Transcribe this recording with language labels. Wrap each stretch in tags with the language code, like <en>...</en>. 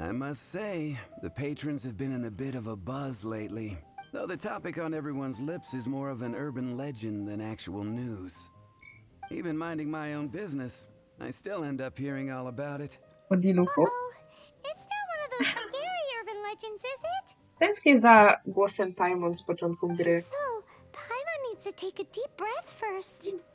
<en>I must say, the patrons have been in a bit of a buzz lately. Though the topic on everyone's lips is more of an urban legend than actual news. Even minding my own business, I still end up hearing all about it.</en> <pl>O diluku.</pl> <en>Oh, it's not one of those scary urban legends, is it?</en> <pl>Tęsknię za głosem Paimon z początku gry.</pl> <en>So, Paimon needs to take a deep breath first.</en>